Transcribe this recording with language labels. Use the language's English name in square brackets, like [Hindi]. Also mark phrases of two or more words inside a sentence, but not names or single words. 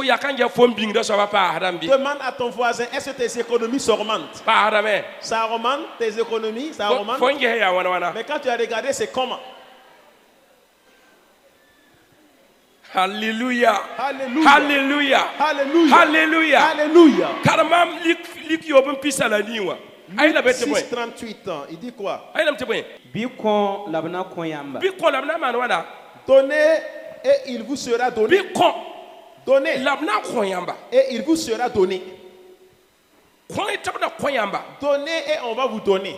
[French] Demande à ton voisin, est-ce que tes économies s'augmentent? Ça augmente, tes économies, ça augmente. Mais quand tu as regardé, c'est comment? Alléluia. Alléluia. Alléluia. Alléluia. Alléluia. Alléluia. Karamam lik yobum pisala niwa. Luc 6:38 ans, il dit quoi? Donnez et il vous sera donné. Donnez et il vous sera donné. Donnez et on va vous donner.